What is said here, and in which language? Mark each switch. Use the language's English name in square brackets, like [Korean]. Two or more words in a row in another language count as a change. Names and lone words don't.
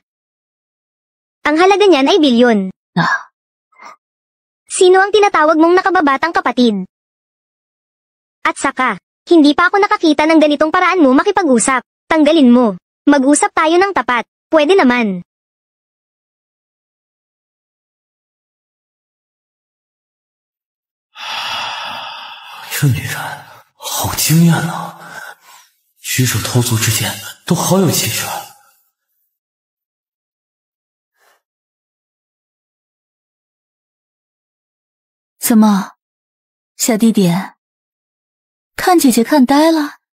[Filipino] Ang halaga niyan ay bilyon. Sino ang tinatawag mong nakababatang kapatid? At saka, hindi pa ako nakakita ng ganitong paraan mo makipag-usap. Tanggalin mo. Mag-usap tayo ng tapat. Pwede naman. [Chinese] 这女人好惊艳呐，举手投足之间都好有气势。怎么，小弟弟，看姐姐看呆了？